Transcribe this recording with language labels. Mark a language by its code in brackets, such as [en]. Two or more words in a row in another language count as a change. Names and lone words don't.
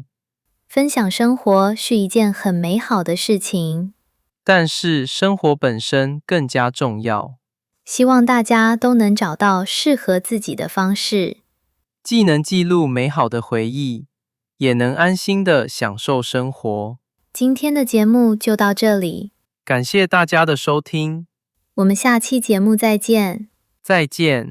[zh] 分享生活是一件很美好的事情，但是生活本身更加重要。希望大家都能找到適合自己的方式，既能記錄美好的回憶，也能安心地享受生活。今天的節目就到這裡，感謝大家的收聽，我們下期節目再見。再見。